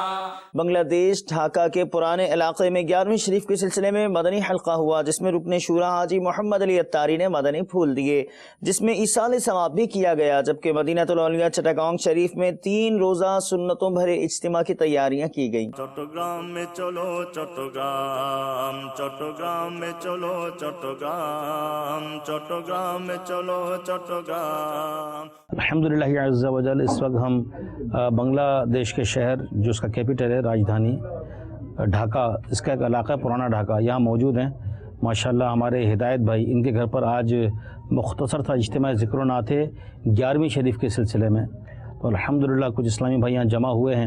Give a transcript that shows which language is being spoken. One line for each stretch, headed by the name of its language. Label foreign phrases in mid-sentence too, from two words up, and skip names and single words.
Urdu: بنگلہ دیش ڈھاکہ کے پرانے علاقے میں 11ویں شریف کے سلسلے میں مدنی حلقہ ہوا، جس میں رکن شورا حاجی محمد علی اتاری نے مدنی پھول دیے، جس میں ایصال ثواب بھی کیا گیا، جبکہ مدینہ الاولیاء چٹاگانگ شریف میں 3 روزہ سنتوں بھرے اجتماع کی تیاریاں کی گئیں۔ چٹاگانگ میں چلو چٹاگانگ، چٹاگانگ میں چلو چٹاگانگ، چٹاگانگ میں چلو چٹاگانگ.
Arabic: الحمدللہ عز و جل
Urdu: اس وقت ہم بنگلہ دیش کے شہر جو اس کا کیپٹل ہے راجدھانی ڈھاکہ، اس کا ایک علاقہ پرانا ڈھاکہ، یہاں موجود ہیں ماشاءاللہ ہمارے ہدایت بھائی، ان کے گھر پر آج مختصر تھا اجتماع ذکر و نعت 11ویں شریف کے سلسلے میں، تو الحمدللہ کچھ اسلامی بھائی یہاں جمع ہوئے ہیں،